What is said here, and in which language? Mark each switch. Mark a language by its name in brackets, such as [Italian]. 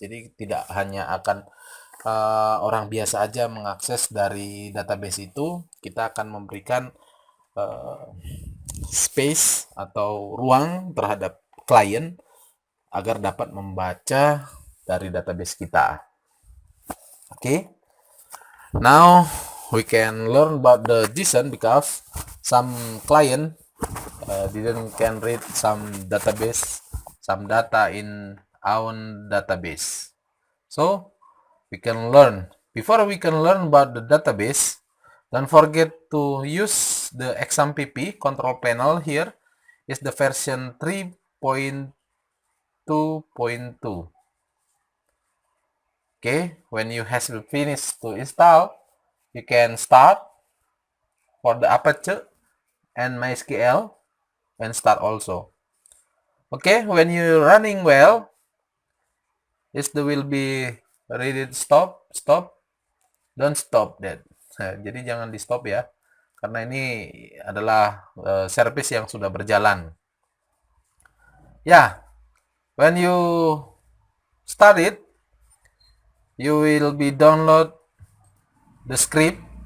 [Indonesian] Jadi tidak hanya akan orang biasa aja mengakses dari database itu, kita akan memberikan uh, space atau ruang terhadap klien agar dapat membaca dari database kita. Oke. [English] Now we can learn about the JSON because some client can read some database, some data in our database. So we can learn. Before we can learn about the database, don't forget to use the XAMPP control panel. Here is the version 3.2.2. Okay, when you have finished to install, you can start for the Apache and MySQL and start also. Okay, when you're running well, this will be ready to stop, don't stop that. [Indonesian] Jadi jangan di stop ya, karena ini adalah service yang sudah berjalan. [English] Ya, when you start it, you will be download the script.